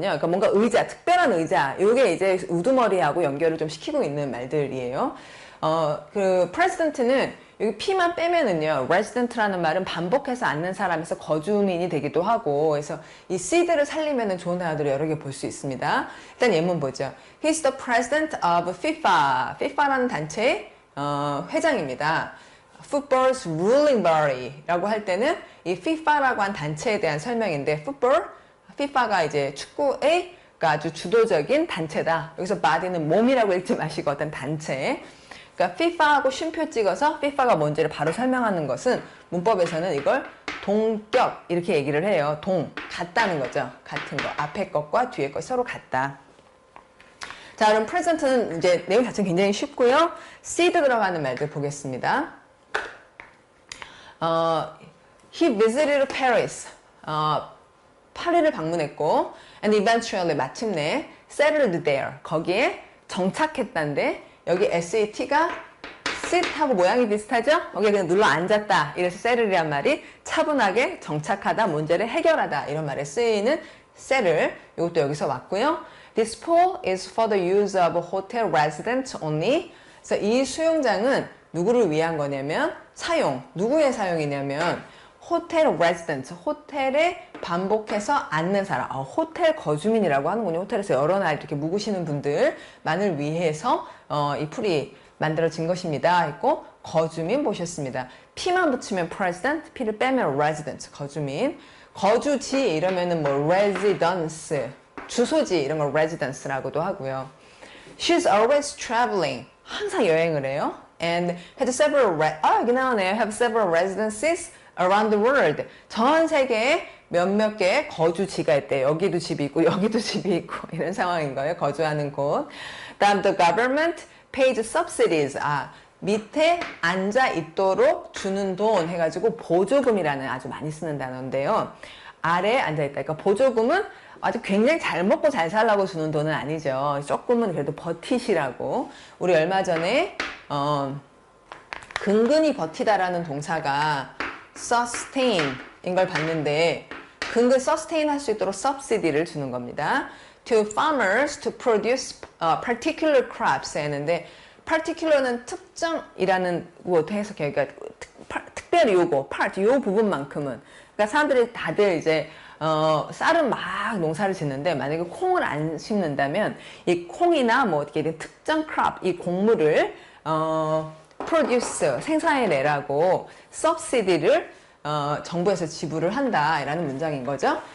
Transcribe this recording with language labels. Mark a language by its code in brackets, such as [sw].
[ko] 그러니까 뭔가 의자, 특별한 의자. 이게 이제 우두머리하고 연결을 좀 시키고 있는 말들이에요. 그 president는 여기 P만 빼면은요, resident라는 말은 반복해서 앉는 사람에서 거주민이 되기도 하고, 그래서 이 seed를 살리면은 좋은 단어들을 여러 개 볼 수 있습니다. 일단 예문 보죠. [en] He's the president of FIFA. [ko] FIFA라는 단체의 회장입니다. [en] Football's ruling body [ko] 라고 할 때는 이 FIFA라고 한 단체에 대한 설명인데, football, FIFA가 이제 축구의 아주 주도적인 단체다. 여기서 body는 몸이라고 읽지 마시고 어떤 단체. 그러니까 FIFA하고 쉼표 찍어서 FIFA가 뭔지를 바로 설명하는 것은 문법에서는 이걸 동격 이렇게 얘기를 해요. 같다는 거죠. 같은 거. 앞에 것과 뒤에 것 서로 같다. 자, 그럼 present는 이제 내용 자체는 굉장히 쉽고요. seed 들어가는 말들 보겠습니다. [en] He visited Paris. [ko] 파리를 방문했고 [en] and eventually [ko] 마침내 [en] settled there. [ko] 거기에 정착했다는데 여기 SAT가 sit하고 모양이 비슷하죠? 여기 그냥 눌러 앉았다. 이래서 settle이란 말이 차분하게 정착하다, 문제를 해결하다 이런 말에 쓰이는 settle. 이것도 여기서 왔고요. [en] This pool is for the use of hotel residents only. [ko] 그래서 이 수영장은 누구를 위한 거냐면 누구의 사용이냐면 호텔 레지던트, 호텔에 반복해서 앉는 사람, 호텔 거주민이라고 하는군요. 호텔에서 여러 날 이렇게 묵으시는 분들만을 위해서 이 풀이 만들어진 것입니다. 했고 거주민 보셨습니다. P만 붙이면 president, P를 빼면 resident, 거주민. 거주지 이러면은 뭐 residence, 주소지 이런 걸 residence라고도 하고요. [en] She's always traveling, [ko] 항상 여행을 해요. [en] And had several, [ko] 여기 나오네요. [en] Have several residences around the world. [ko] 전 세계에 몇몇 개의 거주지가 있대요. 여기도 집이 있고 여기도 집이 있고 이런 상황인 거예요. 거주하는 곳. 다음 [en] the government pays subsidies. [ko] 밑에 앉아 있도록 주는 돈 해가지고 보조금이라는 아주 많이 쓰는 단어인데요. 아래에 앉아있다. 그러니까 보조금은 아주 굉장히 잘 먹고 잘 살라고 주는 돈은 아니죠. 조금은 그래도 버티시라고. 우리 얼마 전에 근근히 버티다라는 동사가 sustain인 걸 봤는데 근근 sustain 할 수 있도록 subsidy를 주는 겁니다. [en] To farmers to produce particular crops [ko] 했는데 [en] particular는 [ko] 특정이라는 것도 해석해요. 그러니까 특별히 요거 part 요 부분만큼은 그러니까 사람들이 다들 이제 쌀은 막 농사를 짓는데 만약에 콩을 안 심는다면 이 콩이나 뭐 어떻게 된 특정 crop 이 곡물을 produce 생산해내라고 subsidy를 정부에서 지불을 한다라는 문장인 거죠.